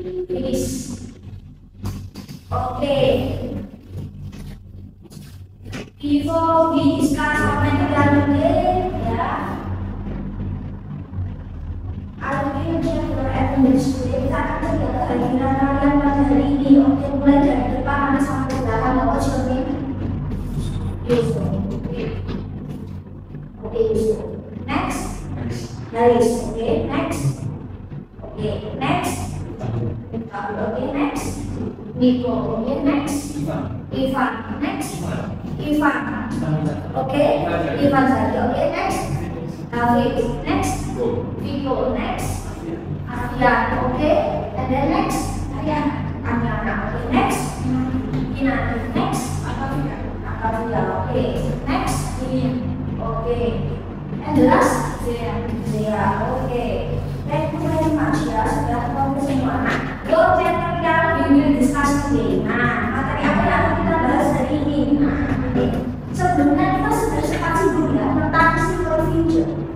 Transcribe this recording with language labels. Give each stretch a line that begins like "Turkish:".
English: Finish. Okay. Before we discuss our material today, I will check your attendance today.
Indonesian: Kita akan cek kehadiran kalian pada hari ini. Oke, mulai dari depan mana sampai belakang.
English: What's your name? Yusuf. Okay, Yusuf. Next. Haris. Okay, next. Okay, next. Okay, next. Nico. Okay, next. Ivan. Next. Ivan. Okay, Ivan saja. Okay, next. David. Next. Vigo. Next. Aryan. Okay, and then next. Aryan. Anyana. Okay, next. Ina. Next. Akavia. Okay, next. Okay, and the last. Zia. Okay. Thank you very much
Indonesian: ya sudah ketemu semua.
English: Your material we will discuss today.
Indonesian: Nah, materi apa yang akan kita bahas hari ini? Nah, sebelumnya kita sudah sempat singgung ya tentang simple future.